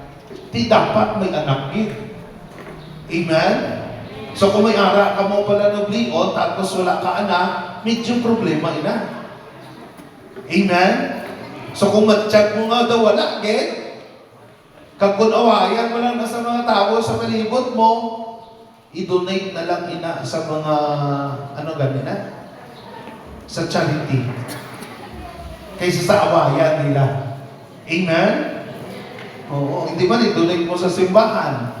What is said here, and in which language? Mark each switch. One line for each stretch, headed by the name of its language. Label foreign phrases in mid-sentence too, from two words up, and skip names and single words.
Hiligaynon: Di dapat may anak din. Amen? So kung may ara ka mo pala nublion, tapos wala ka anak, medyo problema ina. Amen? So kung matiyag mo nga daw wala, kag kung awayan mo lang na sa mga tao sa palibot mo, i-donate na lang ina sa mga, ganina? Sa charity. Kaysa sa awayan nila. Amen? Oo, hindi man i-donate mo sa simbahan.